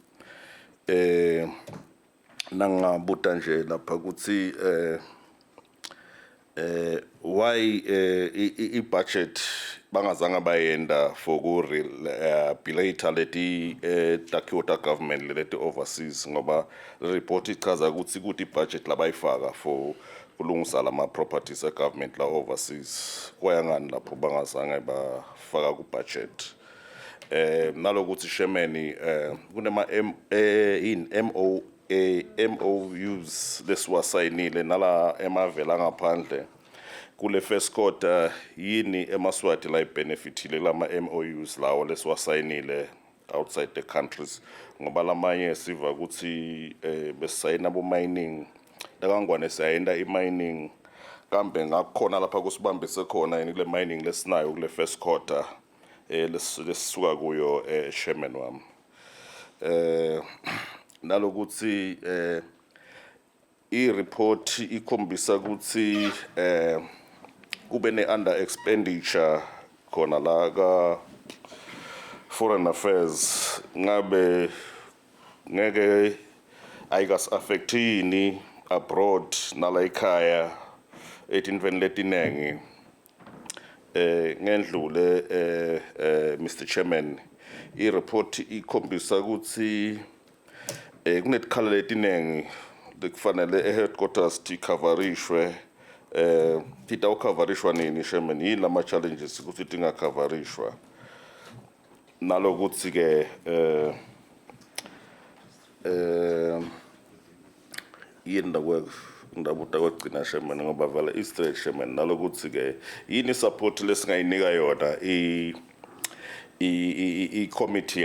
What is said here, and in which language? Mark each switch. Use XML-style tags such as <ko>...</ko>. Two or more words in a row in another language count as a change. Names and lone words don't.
<ss>nangabuta nje lapha ukuthi why I-budget bangazange bayenda for ku rehabilitate leti takota government leti overseas ngoba report ichaza ukuthi budget labayifaka for kulungisa lama</ss> <en>properties government</en> <ss>la overseas kwayangani lapho bangazange bafaka ku budget nalokuthi Chairman kunema MOUs lesiwasayinile nala emavela ngaphandle kule</ss> <en>first quarter</en> <ss>yini emaswati la benefitile lama MOUs lawo lesiwasayinile</ss> <en>outside the countries</en> <ss>ngoba lamanye siva ukuthi besayina bo mining lakangwane sayenda i-mining kambe ngakhona lapha kusibambise khona yini kule mining lesinayo kule</ss> <en>first quarter</en> <ss>lesisuka kuyo Chairman wami nalokuthi i-report ikhombisa ukuthi kube ne-under expenditure khona la ka</ss> <en>foreign affairs</en> <ss>ngabe ngeke ayikas affectini abroad nala ekhaya etintweni letinengi ngendlule</ss> <en>Mr Chairman</en> <ss>i-report ikhombisa ukuthi kunetikhala letinengi lekufanele headquarters tikhavarishwe titawukhavarishwa nini Chairman yini lama challenges ukuthi tingakhavarishwa nalokuthi ke yini ndabuta kwagcina Chairman ngoba vele i-straight Chairman nalokuthi ke yini support lesingayinika yona i-committee</ss>